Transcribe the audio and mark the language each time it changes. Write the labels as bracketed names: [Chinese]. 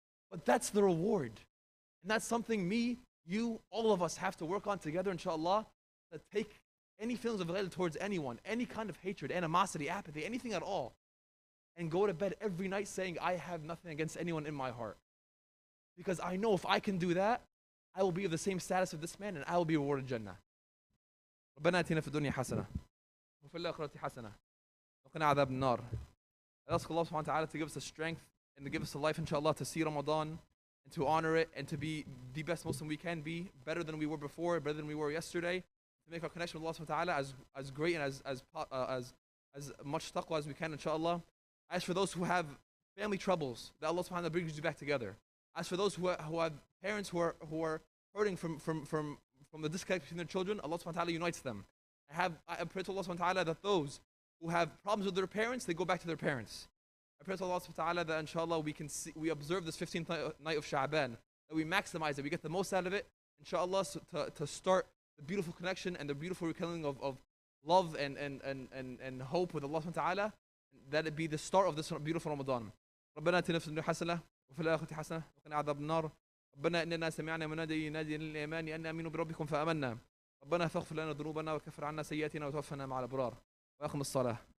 [English] But that's the reward. And that's something me, you, all of us have to work on together, inshallah, to take any feelings of ghayr towards anyone, any kind of hatred, animosity, apathy, anything at all, and go to bed every night saying, I have nothing against anyone in my heart. Because I know if I can do that, I will be of the same status of this man, and I will be rewarded Jannah. [Arabic] ربنا آتنا في الدنيا حسنة وفي الآخرة حسنة وقنا عذاب النار. [English] I ask Allah subhanahu wa ta'ala to give us the strength and to give us the life, inshallah, to see Ramadan and to honor it and to be the best Muslim we can be, better than we were before, better than we were yesterday, to make our connection with Allah subhanahu wa ta'ala as great and as much taqwa as we can, inshallah. As for those who have family troubles, that Allah subhanahu wa ta'ala brings you back together. As for those who have parents who are hurting from the disconnect between their children, Allah subhanahu wa ta'ala unites them. I pray to Allah subhanahu wa ta'ala that those who have problems with their parents, they go back to their parents. I pray to Allah subhanahu wa ta'ala that inshallah we observe this 15th night of Sha'ban, that we maximize it, we get the most out of it, inshallah, so to start the beautiful connection and the beautiful rekindling of love and hope with Allah subhanahu wa ta'ala, that it be the start of this beautiful Ramadan. [Arabic] ربنا آتنا في الدنيا حسنة وفي الآخرة حسنة وقنا عذاب النار. ربنا إننا سمعنا منادي ينادي للإيمان أن آمنوا بربكم فآمنا. ربنا فاغفر لنا ذنوبنا وكفر عنا سيئاتنا وتوفنا مع الأبرار وأقم الصلاة.